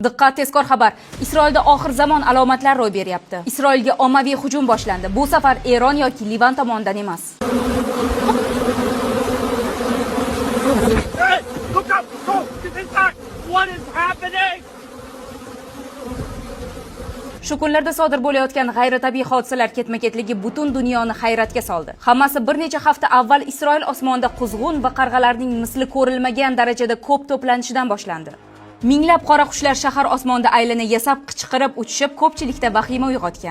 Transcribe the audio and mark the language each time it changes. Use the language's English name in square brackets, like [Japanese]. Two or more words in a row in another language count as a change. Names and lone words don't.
[Uzbek] Diqqat, tezkor xabar. Isroilda oxir zamon alomatlari ro'y beryapti. Isroilga ommaviy hujum boshlandi. Bu safar Eron yoki Livan tomonidan emas. [English] Hey, look up! Go! Get back! What is happening? [Uzbek] Shu kunlarda sodir bo'layotgan g'ayritabiiy hodisalar ketma-ketligi butun dunyoni hayratga soldi. Hammasi bir necha hafta avval Isroil osmonida quzg'un va qarg'alarning misli ko'rilmagan darajada ko'p to'planishidan boshlandi. Minglab qora qushlar shahar osmonida aylana yasab qichqirib uchishib, ko'pchilikda vahima uyg'otgan.